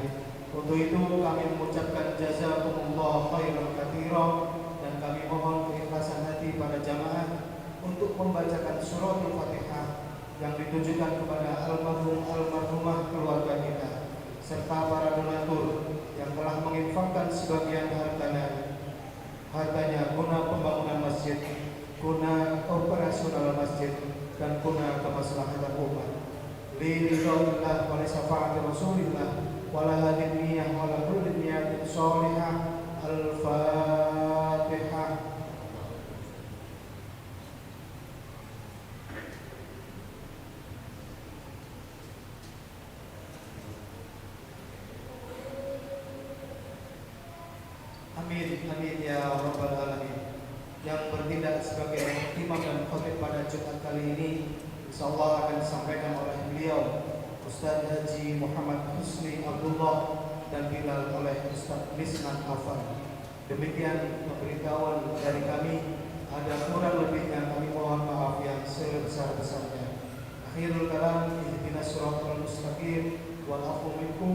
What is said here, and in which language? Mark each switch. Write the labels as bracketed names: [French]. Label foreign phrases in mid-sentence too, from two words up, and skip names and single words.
[Indonesian] Untuk itu kami mengucapkan [Arabic] جزاكم الله خيرا كثيرا [Indonesian] dan kami mohon keikhlasan hati pada jamaah untuk membacakan surah Al-Fatihah yang ditujukan kepada almarhumah keluarga kita serta para donatur yang telah menginfakkan sebagian hartanya guna pembangunan masjid, guna operasional masjid, dan guna kemaslahatan umat. [Arabic] لله ولشفاعة رسول الله ولهذه النية ولكل نية صالحة. [Indonesian] Al-Fatihah. [Arabic] آمين آمين يا رب العالمين. [Indonesian] Yang bertindak sebagai imam dan khatib pada Jumat kali ini insyaallah akan disampaikan oleh beliau Ustaz Haji Muhammad Husni Abdullah dan Bilal oleh Ustaz Misnan Afan. Demikian pemberitahuan dari kami. Ada kurang lebihnya kami mohon maaf yang sebesar-besarnya. [Arabic] آخر الكلام اهدنا الصراط المستقيم والعفو منكم.